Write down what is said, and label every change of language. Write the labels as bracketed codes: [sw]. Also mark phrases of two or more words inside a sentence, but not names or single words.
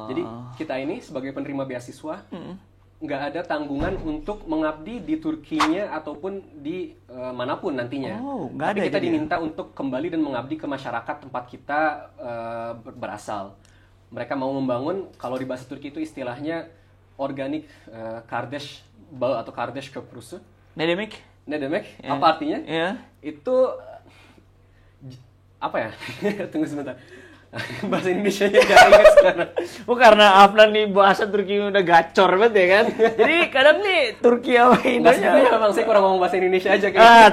[id] Jadi kita ini sebagai penerima beasiswa nggak ada tanggungan untuk mengabdi di Turkinya ataupun di manapun nantinya. Nggak ada. Tapi kita jadi diminta untuk kembali dan mengabdi ke masyarakat tempat kita berasal. Mereka mau membangun, kalau di bahasa Turki itu istilahnya [tr] organik kardeş bağı [id] atau [tr] kardeş köprüsü. Ne demek? Ne demek? [id] Apa artinya? Itu apa ya? Tunggu sebentar. Bahasa Indonesianya gak ingat sekarang. Karena Afnan nih bahasa Turki udah gacor banget ya kan. Jadi kadang nih Turki sama Indonesia. Nggak Bang, saya kurang ngomong bahasa Indonesia aja kayaknya.